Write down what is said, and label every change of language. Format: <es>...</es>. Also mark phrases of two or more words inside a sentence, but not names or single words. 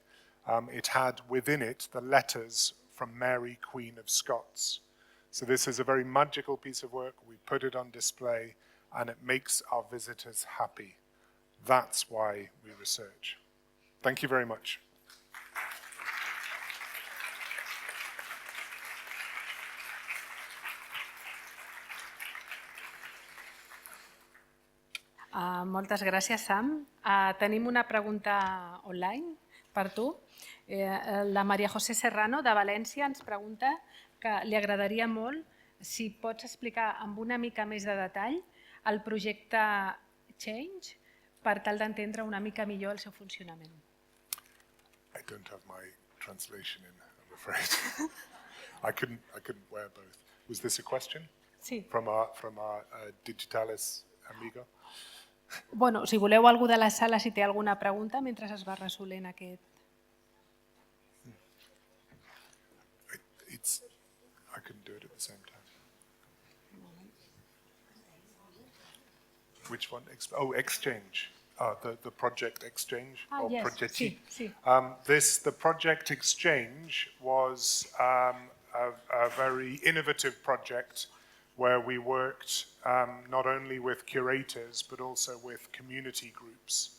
<en>It had within it the letters from Mary, Queen of Scots. So this is a very magical piece of work. We put it on display and it makes our visitors happy. That's why we research. Thank you very much.</en> <ca>Moltes gràcies, Sam. Tenim una pregunta online per tu. La Maria José Serrano, de València, ens pregunta que li agradaria molt si pots explicar amb una mica més de detall el projecte Change per tal d'entendre una mica millor el seu funcionament.</ca> <en>I don't have my translation in, I'm afraid. I couldn't wear both. Was this a question? Sí. From our Digitalis amigo?</en> <ca>Bueno, si voleu algú de la sala, si té alguna pregunta, mentre es va resolent aquest...</ca> <en>I couldn't do it at the same time. Which one? Oh, Exchange. The project Exchange. Or yes. Progetti. Sí. The project Exchange was a very innovative project where we worked not only with curators but also with community groups.</en>